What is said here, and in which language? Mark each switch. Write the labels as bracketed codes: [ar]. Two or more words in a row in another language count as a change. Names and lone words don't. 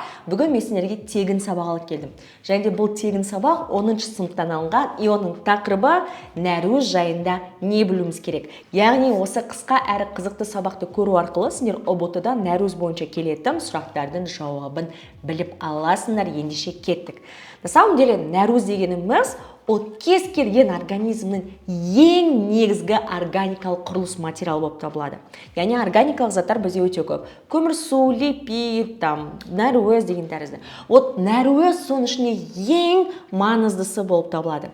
[kk] Бүгін мен сіздерге тегін сабақ алып келдім. Және де бұл тегін сабақ 10-шы сыныптан алынған, и оның тақырыбы нәруыз жайында не білуіміз керек. Яғни осы қысқа әрі қызықты сабақты көру арқылы сіздер ОБТ-да нәруыз бойынша келетін сұрақтардың жауабын біліп аласыңдар. Ендеше кеттік. [ru] На самом деле [kk] нәруыз дегеніміз ол кез келген организмнің ең негізгі органикалық құрылыс материалы болып табылады. Яғни органикалық заттар бізде өте көп. Көмірсу, липид, нәруыз деген тәрізді. Нәруіз соның ішінде ең маңыздысы болып табылады.